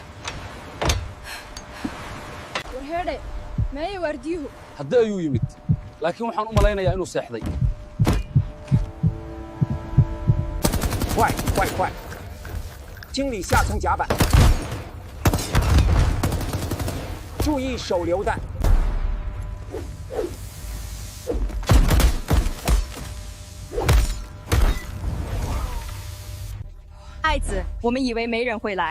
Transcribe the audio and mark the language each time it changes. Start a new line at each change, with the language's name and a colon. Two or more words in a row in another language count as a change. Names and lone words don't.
Somali: haddii ayuu yimid laakiin waxaan u malaynayaa inuu seexday
Chinese: 快快快！清理下层甲板，注意手榴弹。爱子，我们以为没人会来。